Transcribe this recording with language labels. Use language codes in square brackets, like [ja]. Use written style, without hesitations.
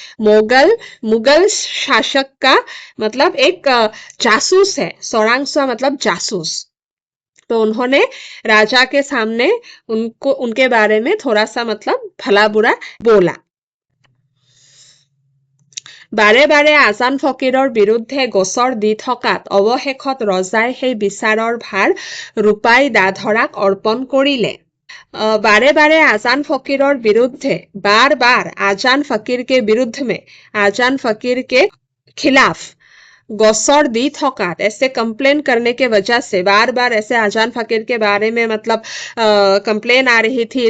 [hi] मुगल शासक का मतलब एक जासूस है। चोरांचोआ मतलब जासूस। तो उन्होंने राजा के सामने उनके बारे में थोड़ा सा मतलब भला बुरा बोला। [as] बारे बारे आजान फकीৰৰ বিৰুদ্ধে গোচৰ দি থকাত অৱশেষত ৰজাই সেই বিচাৰৰ ভাৰ ৰূপাই দাধৰাক অৰ্পণ কৰিলে। बारे बारे आजान फकीरों विरुद्ध [hi] बार बार आजान फकीर के विरुद्ध में आजान फकीर के खिलाफ [as] गोसर दी थकात [hi] ऐसे कंप्लेन करने के वजह से बार बार ऐसे आजान फकीर के बारे में मतलब कंप्लेन आ रही थी।